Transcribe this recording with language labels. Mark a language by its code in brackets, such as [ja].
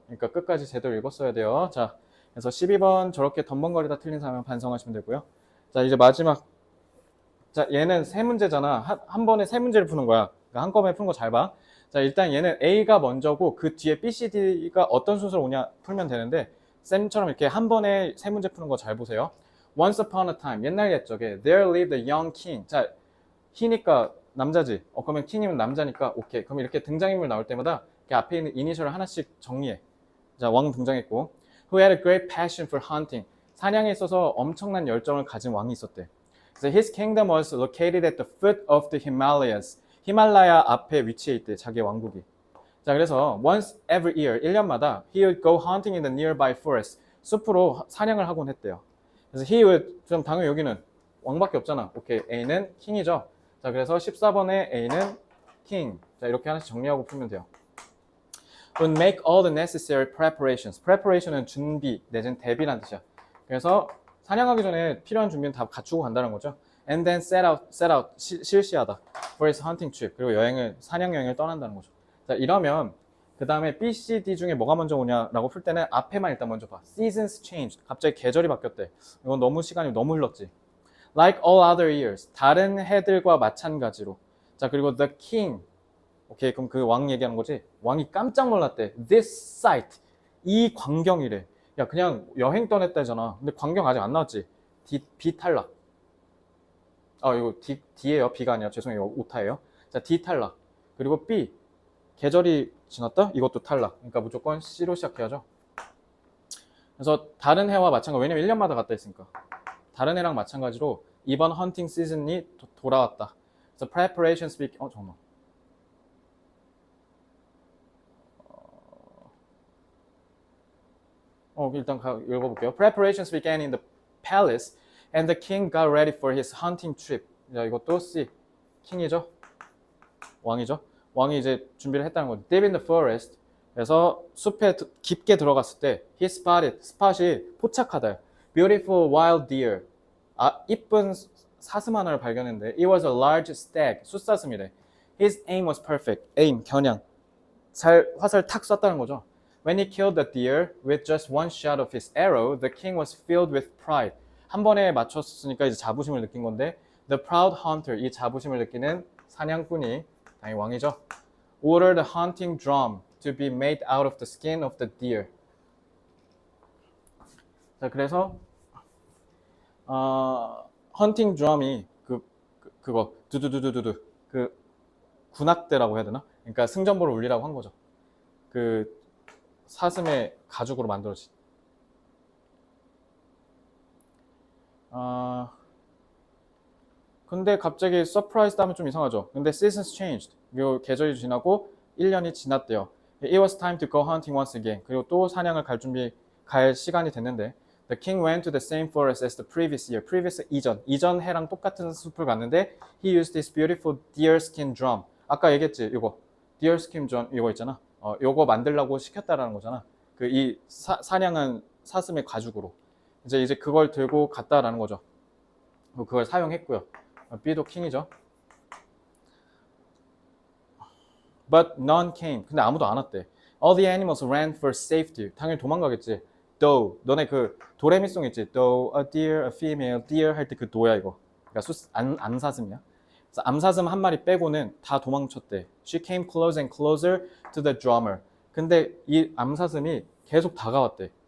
[ko] 그러니까 끝까지 제대로 읽었어야 돼요. 자, 그래서 12번 저렇게 덤벙거리다 틀린 사람은 반성하시면 되고요. 자, 이제 마지막. 자, 얘는 세 문제잖아. 한 번에 세 문제를 푸는 거야. 그러니까 한꺼번에 푸는 거 잘 봐. 자, 일단 얘는 A가 먼저고 그 뒤에 B, C, D가 어떤 순서로 오냐 풀면 되는데 쌤처럼 이렇게 한 번에 세 문제 푸는 거 잘 보세요. [en] Once upon a time, [ko] 옛날 옛적에 [en] there lived a young king. [ko] 자, he니까 남자지. 그러면 king이면 남자니까 오케이. 그럼 이렇게 등장인물 나올 때마다 이렇게 앞에 있는 이니셜을 하나씩 정리해. 자, 왕 등장했고 [en] who had a great passion for hunting. [ko] 사냥에 있어서 엄청난 열정을 가진 왕이 있었대. 그래서 [en] his kingdom was located at the foot of the Himalayas. [ko] 히말라야 앞에 위치해 있대, 자기 왕국이. 자, 그래서 [en] once every year, [ko] 1년마다 [en] he would go hunting in the nearby forest. [ko] 숲으로 사냥을 하곤 했대요. 그래서 [en] he would, [ko] 좀 당연히 여기는 왕밖에 없잖아. 오케이, A는 킹이죠. 자, 그래서 14번의 A는 king. 자, 이렇게 하나씩 정리하고 풀면 돼요. [en] Would make all the necessary preparations. [ko] preparation은 준비 내지는 대비란 뜻이야. 그래서 사냥하기 전에 필요한 준비는 다 갖추고 간다는 거죠. [en] And then set out 실시하다. For his hunting trip. [ko] 그리고 사냥 여행을 떠난다는 거죠. 자, 이러면 그 다음에 B, C, D 중에 뭐가 먼저 오냐라고 풀 때는 앞에만 일단 먼저 봐. [en] Seasons changed. [ko] 갑자기 계절이 바뀌었대. 이건 시간이 너무 흘렀지. [en] Like all other years. [ko] 다른 해들과 마찬가지로. 자, 그리고 [en] the king. [ko] 오케이, 그럼 그 왕 얘기하는 거지? 왕이 깜짝 놀랐대. [en] This sight. [ko] 이 광경이래. 야, 그냥 여행 떠냈다잖아. 근데 광경 아직 안 나왔지? B 탈락. 이거 D예요. B가 아니라 죄송해요. 오타예요. 자, D 탈락. 그리고 B. 계절이 지났다? 이것도 탈락. 그러니까 무조건 C로 시작해야죠. 그래서 다른 해와 마찬가지. 왜냐면 1년마다 갔다 했으니까. 다른 해랑 마찬가지로 이번 헌팅 시즌이 돌아왔다. [en] 그래서 preparations begin. [ko] 잠깐만. 일단 읽어볼게요. [en] Preparations began in the palace and the king got ready for his hunting trip. [ko] 자, 이것도 C. 킹이죠. 왕이죠. 왕이 이제 준비를 했다는 거죠. [en] Deep in the forest. [ko] 그래서 숲에 깊게 들어갔을 때 [en] he spotted. [ko] 스팟이 포착하다. [en] Beautiful wild deer. [ko] 이쁜 사슴 하나를 발견했는데 [en] it was a large stag. [ko] 숫사슴이래. [en] His aim was perfect. [ko] aim, 겨냥. 화살 탁 쐈다는 거죠. [en] When he killed the deer with just one shot of his arrow, the king was filled with pride. [ko] 한 번에 맞췄으니까 이제 자부심을 느낀 건데 [en] the proud hunter, [ko] 이 자부심을 느끼는 사냥꾼이 당연히 왕이죠. [en] Ordered the hunting drum to be made out of the skin of the deer. [ko] 자, 그래서 헌팅 드럼이 그거 두두두두두두 그 군악대라고 해야 되나? 그러니까 승전보를 울리라고 한 거죠. 그 사슴의 가죽으로 만들어진. 근데 갑자기 surprised 하면 좀 이상하죠. 근데 [en] seasons changed. [ko] 그리고 계절이 지나고 1년이 지났대요. [en] It was time to go hunting once again. [ko] 그리고 또 사냥을 갈 시간이 됐는데 [en] The king went to the same forest as the previous year. previous [ko] 이전 해랑 똑같은 숲을 갔는데 [en] he used his beautiful deerskin drum. [ko] 아까 얘기했지, 이거 deerskin drum 이거 있잖아. 요거 만들라고 시켰다라는 거잖아. 이 사냥한 사슴의 가죽으로 이제 그걸 들고 갔다라는 거죠. 그걸 사용했고요. B도 킹이죠. [en] But none came. [ko] 근데 아무도 안 왔대. [en] All the animals ran for safety. [ko] 당연히 도망가겠지. Though. 너네 그 도레미송 있지? [en] Though a deer, a female deer [ko] 할 때 그 도야 이거. 그러니까 암사슴이야. 그래서 암사슴 한 마리 빼고는 다 도망쳤대. [en] She came closer and closer to the drummer. [ko] 근데 이 암사슴이 계속 다가왔대.